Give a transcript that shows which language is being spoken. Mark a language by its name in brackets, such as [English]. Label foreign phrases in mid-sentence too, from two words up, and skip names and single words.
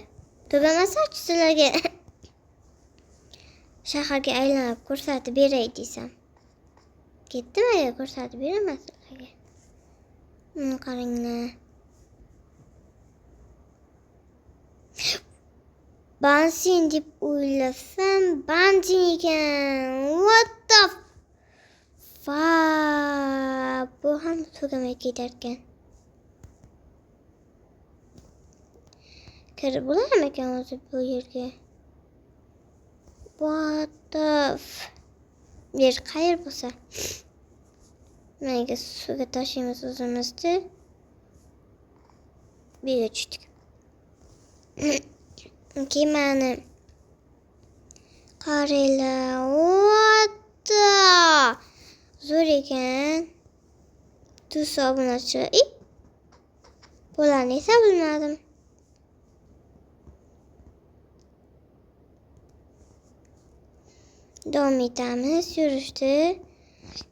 [Uzbek] Tugamasa sizlarga shaharga aylanib ko'rsatib beray desam. Ketdimi agar ko'rsatib beraman sizlarga. Qaranglar. Bansin deb o'ylasam, bansin ekan. [English] What the fuck? [Uzbek] Bu ham tugamay ketarkan. Kirib bo'larmi ekan o'zi bu yerga? [English] What the [Uzbek] yer qayer bo'lsa? Menga suvga tashlaymiz o'zimizni. Bu yerga tushdik. Kemani qaranglar. [English] What the [Uzbek] zo'r ekan. Tuz obunachilar. Bularni esa bilmadim. Davom etamiz yurishdi.